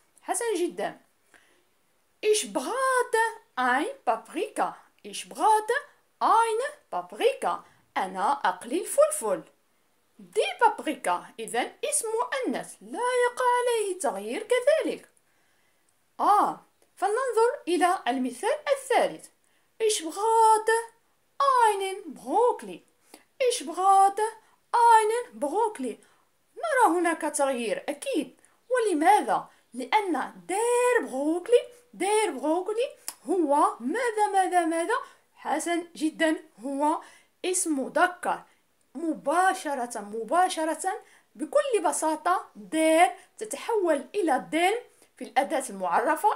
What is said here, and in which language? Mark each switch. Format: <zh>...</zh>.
<ar>حسن جدا.</ar> <de>ich brate ein Paprika. ich brate eine Paprika.</de> <ar>أنا أقلي الفلفل. die Paprika إذن اسم مؤنث لا يقع عليه تغيير كذلك. فلننظر إلى المثال الثالث.</ar> <de>ich brate einen Brokkoli. ich brate einen Brokkoli.</de> <ar>نرى هناك تغيير أكيد. ولماذا؟ لأن der Brokkoli هو ماذا؟ حسن جدا، هو اسم مذكر. مباشرة بكل بساطة دير تتحول إلى دين في الأداة المعرفة.</ar>